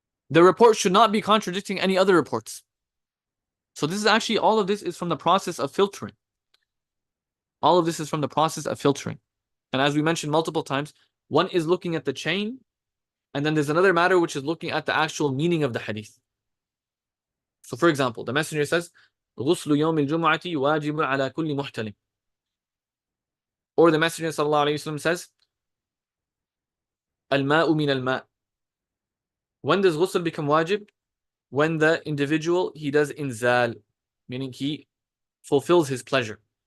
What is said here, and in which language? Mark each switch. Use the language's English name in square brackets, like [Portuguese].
[English] The report should not be contradicting any other reports. So this is actually, all of this is from the process of filtering. All of this is from the process of filtering. And as we mentioned multiple times, one is looking at the chain, and then there's another matter which is looking at the actual meaning of the hadith. So for example, the Messenger says, [Arabic] غُسْلُ يَوْمِ الْجُمُعَةِ وَاجِبٌ عَلَى كُلِّ مُحْتَلِمٍ. [English] Or the Messenger sallallahu alayhi wasallam says, [Arabic] الْمَاءُ مِنَ الْمَاءِ. [English] When does ghusl become wajib? When the individual, he does inzal, meaning he fulfills his pleasure.